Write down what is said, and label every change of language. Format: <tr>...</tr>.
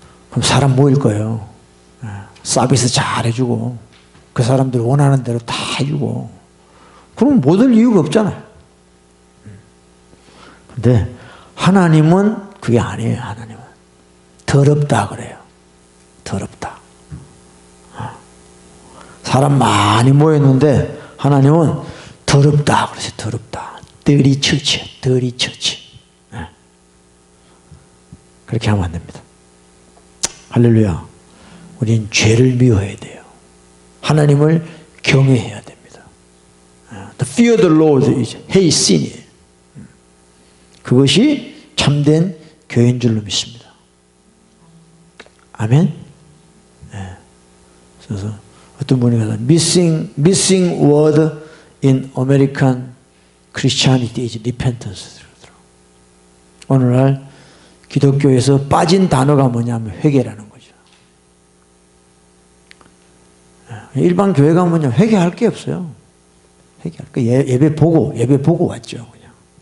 <ko>그럼 사람 모일 거예요. 서비스 잘 해주고 그 사람들 원하는 대로 다 해주고 그럼 못 올 이유가 없잖아요. 근데 하나님은 그게 아니에요. 하나님은 더럽다 그래요. 더럽다. 사람 많이 모였는데 하나님은 더럽다 그러세요. 더럽다.</ko> <en>dirty church, dirty church.</en> <ko>그렇게 하면 안 됩니다. 할렐루야. 우린 죄를 미워해야 돼요. 하나님을 경외해야 됩니다.</ko> <en>The fear of the Lord is hate sin이에요.</en> <ko>그것이 참된 교회인 줄로 믿습니다. 아멘. 그래서 어떤 분이 가서</ko> <en>missing word in American Christianity is repentance.</en> <ko>오늘날 기독교에서 빠진 단어가 뭐냐면 회개라는 거죠. 일반 교회 가면 회개할 게 없어요. 회개할 게 예배 보고 왔죠. 그냥.</ko>